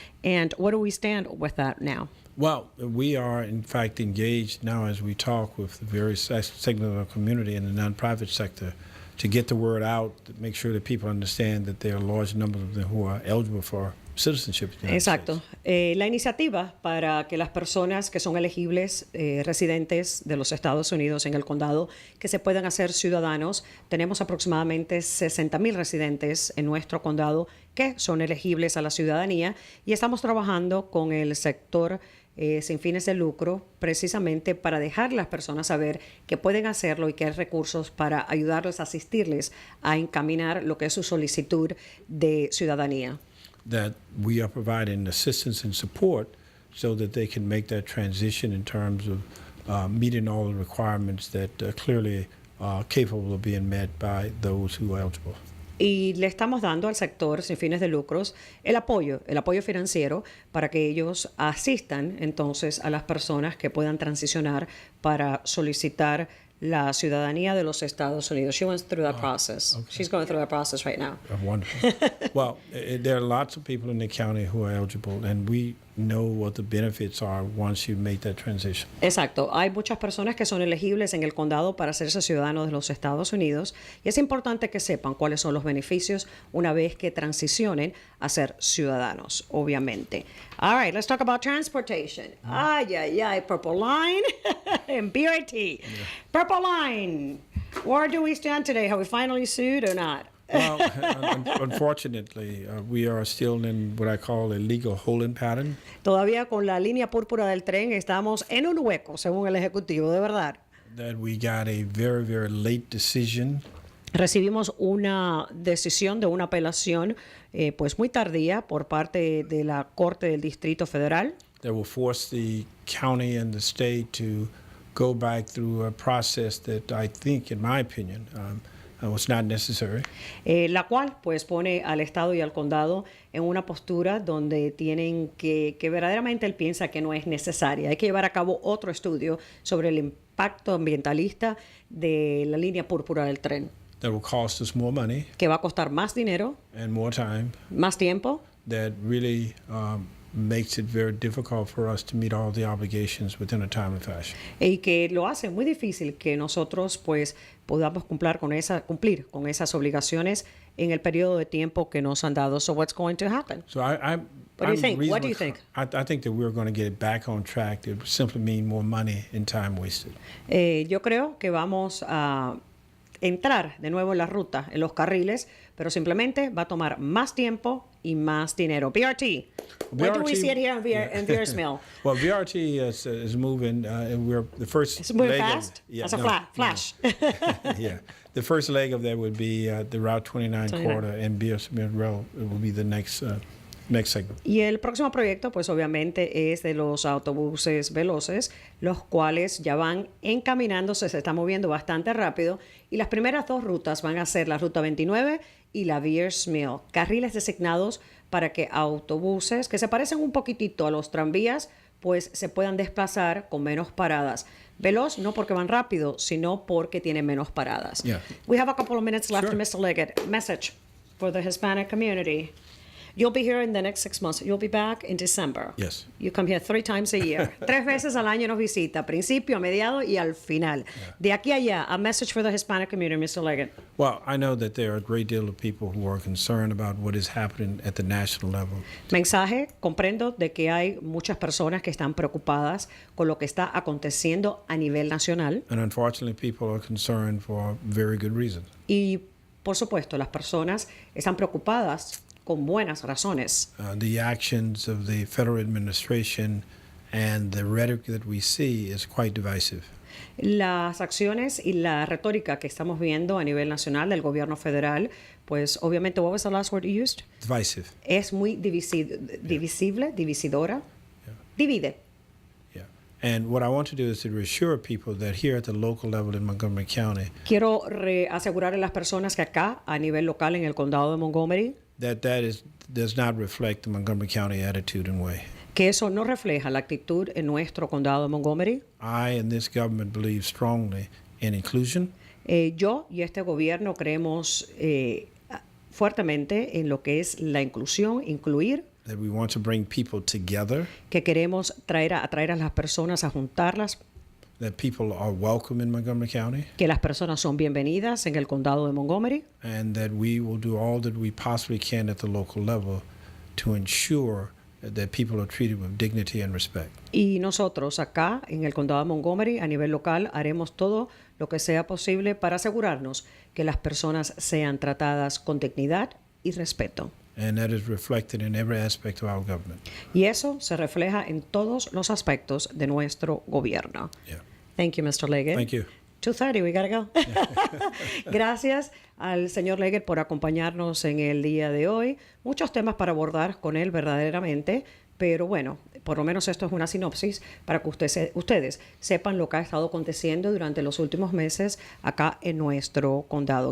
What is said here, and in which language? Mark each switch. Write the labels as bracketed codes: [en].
[en] And what do we stand with that now? Well, we are, in fact, engaged now as we talk with the various segments of our community in the nonprofit sector to get the word out, to make sure that people understand that there are large numbers of them who are eligible for citizenship in the United [es] Exacto. [en] States. [es] La iniciativa para que las personas que son elegibles, residentes de los Estados Unidos en el condado, que se puedan hacer ciudadanos, tenemos aproximadamente 60,000 residentes en nuestro condado que son elegibles a la ciudadanía y estamos trabajando con el sector sin fines de lucro precisamente para dejar a las personas saber que pueden hacerlo y que hay recursos para ayudarles, asistirles a encaminar lo que es su solicitud de ciudadanía. [en] That we are providing assistance and support so that they can make that transition in terms of meeting all the requirements that clearly are capable of being met by those who are eligible. [es] Y le estamos dando al sector sin fines de lucros el apoyo financiero para que ellos asistan entonces a las personas que puedan transicionar para solicitar la ciudadanía de los Estados Unidos. [en] She went through that process. okay. She's going through that process right now. Wonderful. Well, there are lots of people in the county who are eligible, and we know what the benefits are once you make that transition. [es] Exacto. Hay muchas personas que son elegibles en el condado para hacerse ciudadanos de los Estados Unidos y es importante que sepan cuáles son los beneficios una vez que transicionen a ser ciudadanos, obviamente. [en] All right, let's talk about transportation. Ay, ay, ay, Purple Line and BRT. Purple Line, where do we stand today? Have we finally sued or not? Well, unfortunately, we are still in what I call a legal holding pattern. [es] Todavía con la línea púrpura del tren estamos en un hueco, según el Ejecutivo, de verdad. [en] That we got a very, very late decision. [es] Recibimos una decisión de una apelación pues muy tardía por parte de la Corte del Distrito Federal. [en] That will force the county and the state to go back through a process that I think, in my opinion, was not necessary. [es] La cual pues pone al Estado y al condado en una postura donde tienen que verdaderamente él piensa que no es necesaria. Hay que llevar a cabo otro estudio sobre el impacto ambientalista de la línea púrpura del tren. [en] That will cost us more money [es] Que va a costar más dinero, [en] and more time. [es] más tiempo. [en] That really makes it very difficult for us to meet all the obligations within a timely fashion. [es] Y que lo hace muy difícil que nosotros pues podamos cumplir con esas obligaciones en el periodo de tiempo que nos han dado. [en] So what's going to happen? So what do you think? What do you think? I think that we're going to get it back on track. It would simply mean more money and time wasted. [es] Yo creo que vamos a entrar de nuevo en la ruta, en los carriles, pero simplemente va a tomar más tiempo y más dinero. [en] BRT. Where do we see it here in Vieres Mill? Well, BRT is moving, and we're the first It's moving leg fast? That's a flash. Yeah. The first leg of that would be the Route 29 corridor, and BRT Mill will be the next segment. [es] Y el próximo proyecto, pues obviamente es de los autobuses veloces, los cuales ya van encaminándose, se está moviendo bastante rápido. Y las primeras dos rutas van a ser la Ruta 29 y la Vieres Mill, carriles designados para que autobuses que se parecen un poquitito a los tranvías, pues se puedan desplazar con menos paradas. Veloz no porque van rápido, sino porque tienen menos paradas. [en] Yeah. We have a couple of minutes left, Sure. Mr. Leggett. Message for the Hispanic community. You'll be here in the next 6 months. You'll be back in December. Yes. You come here 3 times a year. [es] 3 veces al año nos visita, principio, a mediado y al final. [en] Yeah. [es] De aquí a allá, [en] a message for the Hispanic community, Mr. Leggett. Well, I know that there are a great deal of people who are concerned about what is happening at the national level. [es] Mensaje, comprendo de que hay muchas personas que están preocupadas con lo que está aconteciendo a nivel nacional. [en] And unfortunately, people are concerned for very good reasons. [es] Y, por supuesto, las personas están preocupadas con buenas razones. [en] The actions of the federal administration and the rhetoric that we see is quite divisive. [es] Las acciones y la retórica que estamos viendo a nivel nacional del gobierno federal, pues obviamente, [en] what was the last word you used? Divisive. [es] Es muy divisible, divisidora, divide. [en] Yeah. And what I want to do is to reassure people that here at the local level in Montgomery County, [es] Quiero asegurar a las personas que acá, a nivel local en el condado de Montgomery, [en] does not reflect the Montgomery County attitude and way. [es] que eso no refleja la actitud en nuestro condado de Montgomery. [en] I and this government believe strongly in inclusion, [es] Yo y este gobierno creemos fuertemente en lo que es la inclusión, incluir, [en] that we want to bring people together, [es] que queremos atraer a las personas, a juntarlas, [en] that people are welcome in Montgomery County, [es] que las personas son bienvenidas en el condado de Montgomery [en] and that we will do all that we possibly can at the local level to ensure that people are treated with dignity and respect. [es] y nosotros acá en el condado de Montgomery a nivel local haremos todo lo que sea posible para asegurarnos que las personas sean tratadas con dignidad y respeto. [en] And that is reflected in every aspect of our government. [es] Y eso se refleja en todos los aspectos de nuestro gobierno. [en] Yeah. Thank you, Mr. Leggett. Thank you. 2:30, we gotta go. [es] Gracias al señor Leggett por acompañarnos en el día de hoy. Muchos temas para abordar con él verdaderamente, pero bueno, por lo menos esto es una sinopsis para que ustedes sepan lo que ha estado aconteciendo durante los últimos meses acá en nuestro condado.